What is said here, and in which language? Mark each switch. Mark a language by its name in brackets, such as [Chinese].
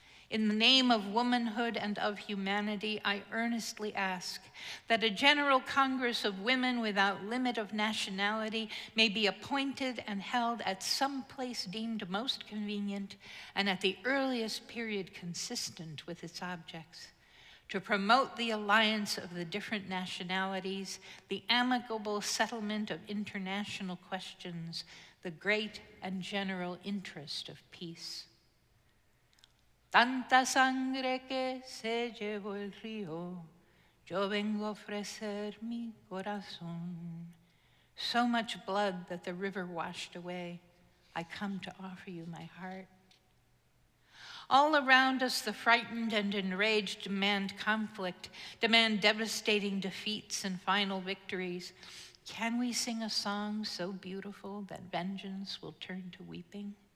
[English] In the name of womanhood and of humanity, I earnestly ask that a General Congress of Women without limit of nationality may be appointed and held at some place deemed most convenient and at the earliest period consistent with its objects, to promote the alliance of the different nationalities, the amicable settlement of international questions, the great and general interest of peace. [Spanish] Tanta sangre que se llevó el río, yo vengo a ofrecer mi corazón. [English] So much blood that the river washed away, I come to offer you my heart. All around us, the frightened and enraged demand conflict, demand devastating defeats and final victories. Can we sing a song so beautiful that vengeance will turn to weeping?